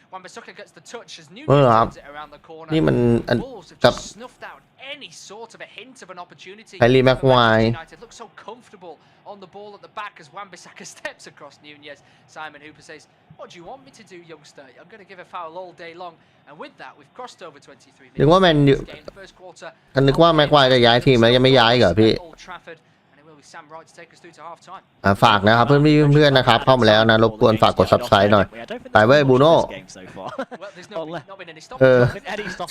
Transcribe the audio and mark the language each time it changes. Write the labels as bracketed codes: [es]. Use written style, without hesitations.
[en] Wan-Bissaka gets the touch as Nunez turns it around the corner. Wolves have just snuffed out any sort of a hint of an opportunity. United look so comfortable on the ball at the back as Wan-Bissaka steps across Nunez. Simon Hooper says, "What do you want me to do, youngster? I'm going to give a foul all day long." And with that, we've crossed over 23 minutes. [th] นึกว่าแมนยูนึกว่าแม็กควายจะย้ายทีมแล้วยังไม่ย้ายเหรอพี่ [en] with Sam Wright to take us through to half time. [th] ฝากนะครับเพื่อนๆนะครับเข้ามาแล้วนะรบกวนฝากกด subscribe หน่อยไปเว้ยบูโน่ [en] Well, there's not been any stop.